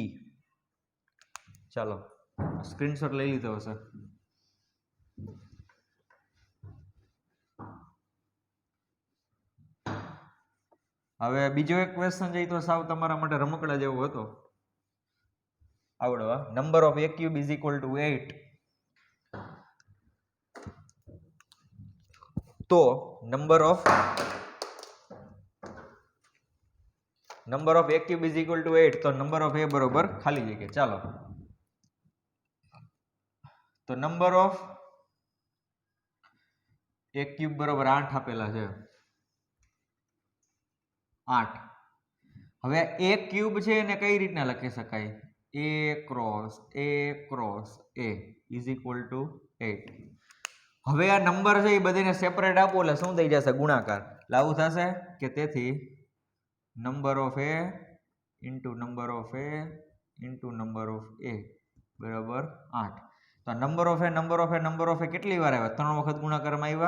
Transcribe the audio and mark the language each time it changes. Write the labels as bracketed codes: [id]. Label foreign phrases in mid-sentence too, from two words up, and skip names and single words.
[gu] ચાલો સ્ક્રીનશોટ લઈ લીધો હશે. હવે બીજો એક ક્વેશ્ચન છે તો સાવ તમારા માટે રમકડા જેવો હતો. [en] આવડવા number of a cube is equal to 8. તો number of a cube is equal to 8. [gu] તો [en] number of a [gu] બરોબર ખાલી જગ્યા. ચાલો તો [en] number of a cube [gu] બરોબર 8 આપેલા છે. 8. હવે a ક્યુબ છે એને કઈ રીતના લખી શકાય? [en] a cross a is equal to 8. [gu] હવે આ નંબર છે એ બધાને સેપરેટ આપો એટલે શું થઈ જશે? ગુણાકાર. લાવું થશે કે તેથી [en] number of a into number of a into number of a [gu] બરાબર 8. તો [en] number of a [gu] કેટલી વાર આવ્યા? 3 વખત ગુણાકારમાં આવ્યા.